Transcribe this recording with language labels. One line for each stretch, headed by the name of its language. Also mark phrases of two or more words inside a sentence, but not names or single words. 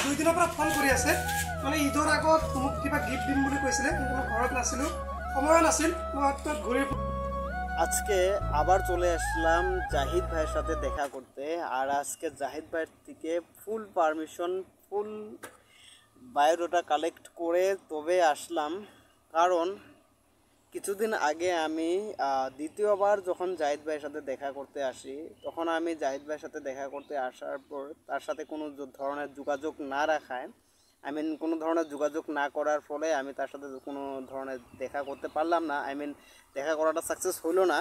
Assamese: দিনৰ পৰা ফোন কৰি আছে মানে ঈদৰ আগত মোক কিবা গিফট দিম বুলি কৈছিলে কিন্তু মই ঘৰত নাছিলো সময় নাছিল মই তো ঘুরে
Bangla: আজকে আবার চলে আসলাম জাহিদ ভাইয়ের সাথে দেখা করতে আর আজকে জাহিদ ভাইয়ের থেকে
English: full permission
Bangla: ফুল
English: biodata collect
Bangla: করে তবে আসলাম কারণ কিছুদিন আগে আমি দ্বিতীয়বার যখন জাহিদ ভাইয়ের সাথে দেখা করতে আসি তখন আমি জাহিদ ভাইয়ের সাথে দেখা করতে আসার পর তার সাথে কোনো ধরনের যোগাযোগ না রাখায় কোনো ধরনের যোগাযোগ না করার ফলে আমি তার সাথে কোনো ধরনের দেখা করতে পারলাম না দেখা করাটা সাকসেস হলো না।